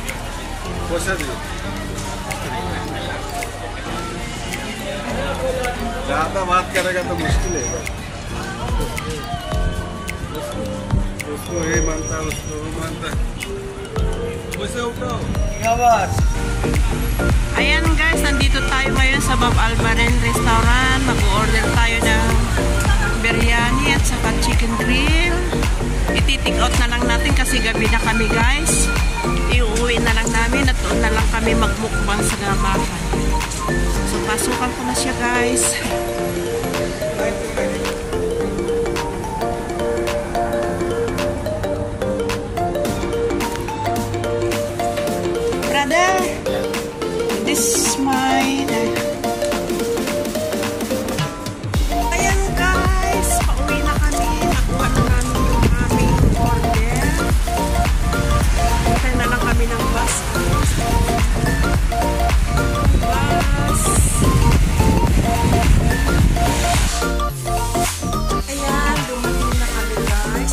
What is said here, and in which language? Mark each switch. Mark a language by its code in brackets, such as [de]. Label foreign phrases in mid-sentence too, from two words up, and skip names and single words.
[hi] पैसा जी ज़्यादा बात करेगा तो मुश्किल है। उसको ये मानता है, उसको वो मानता है। पैसे उठाओ क्या बात। [tl] Ayan guys, nandito tayo ngayon sa Bob Alvarin Restaurant. Mag-order tayo ng biryani at saka chicken grill. Iti-take out na lang natin kasi gabi na kami guys. Iuwi na lang namin at doon na lang kami magmukbang sa gamakan. So pasukan ko na siya guys. [en] Brother, this is my... [tl] Ayan guys, pauwi na kami. Nakuha na namin yung aming order. Punta na lang kami ng bus. Ayan, dumating na kami guys.